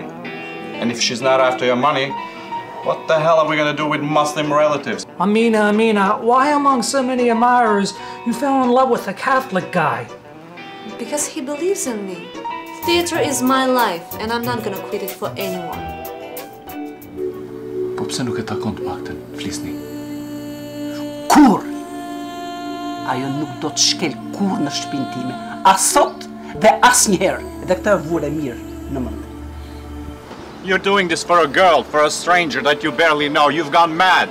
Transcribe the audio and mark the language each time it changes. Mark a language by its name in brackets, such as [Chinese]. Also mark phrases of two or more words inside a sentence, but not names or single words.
[English] And if she's not after your money, what the hell are we gonna do with Muslim relatives? Amina, why among so many admirers you fell in love with a Catholic guy? Because he believes in me. Theater is my life, and I'm not gonna quit it for anyone. [Albanian] Po pse nuk e takon të paktën, flisni? Kur! Ajo nuk do të shkel kur në shtëpinë time. As sot dhe asnjëherë. Dhe këtë e vure mirë në mend. [English] You're doing this for a girl, for a stranger that you barely know. You've gone mad.